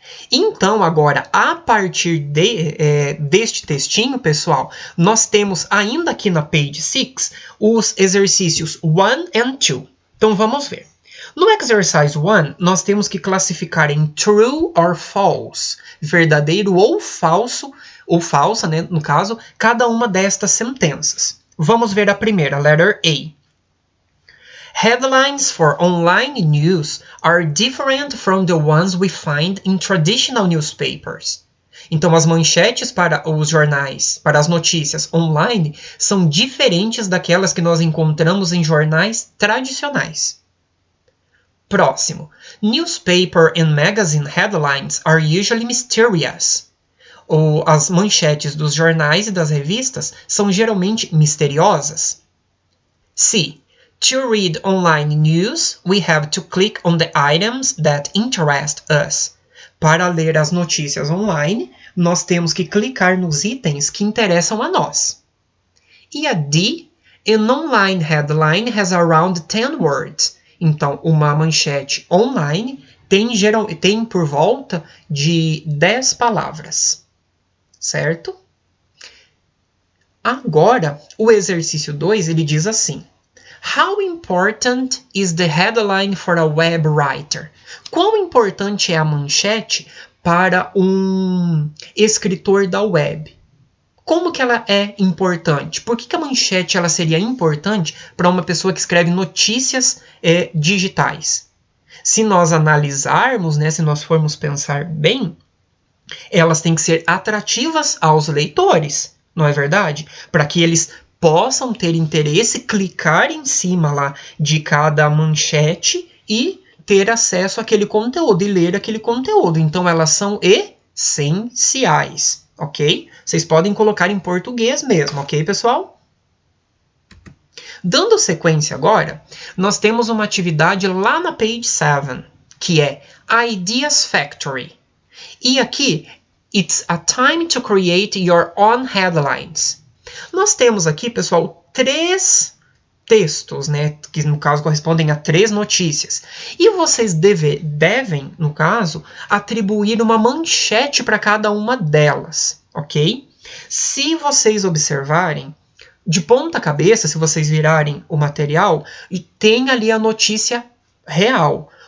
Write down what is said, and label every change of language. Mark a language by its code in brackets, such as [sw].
[pt] Então, agora, a partir deste textinho, pessoal, nós temos ainda aqui na page 6 os exercícios 1 and 2. Então, vamos ver. No exercise 1, nós temos que classificar em [en] true or false, [pt] verdadeiro ou falso, ou falsa, né, no caso, cada uma destas sentenças. Vamos ver a primeira, letter A. [en] Headlines for online news are different from the ones we find in traditional newspapers. [pt] Então, as manchetes para os jornais, para as notícias online, são diferentes daquelas que nós encontramos em jornais tradicionais. Próximo. [en] Newspaper and magazine headlines are usually mysterious. [pt] As manchetes dos jornais e das revistas são geralmente misteriosas. C. [en] To read online news, we have to click on the items that interest us. [pt] Para ler as notícias online, nós temos que clicar nos itens que interessam a nós. E a D, [en] an online headline has around 10 words. [pt] Então, uma manchete online tem por volta de 10 palavras. Certo? Agora, o exercício 2, ele diz assim. [en] How important is the headline for a web writer? [pt] Quão importante é a manchete para um escritor da web? Como que ela é importante? Por que a manchete ela seria importante para uma pessoa que escreve notícias digitais? Se nós analisarmos, né, se nós formos pensar bem, elas têm que ser atrativas aos leitores, não é verdade? Para que eles possam ter interesse, clicar em cima lá de cada manchete e ter acesso àquele conteúdo e ler aquele conteúdo. Então, elas são essenciais, ok? Vocês podem colocar em português mesmo, ok, pessoal? Dando sequência agora, nós temos uma atividade lá na page 7, que é Ideas Factory. E aqui, [en] it's a time to create your own headlines. [pt] Nós temos aqui, pessoal, 3 textos, né, que no caso correspondem a 3 notícias. E vocês devem, no caso, atribuir uma manchete para cada uma delas, ok? Se vocês observarem, de ponta cabeça, se vocês virarem o material, tem ali a notícia real.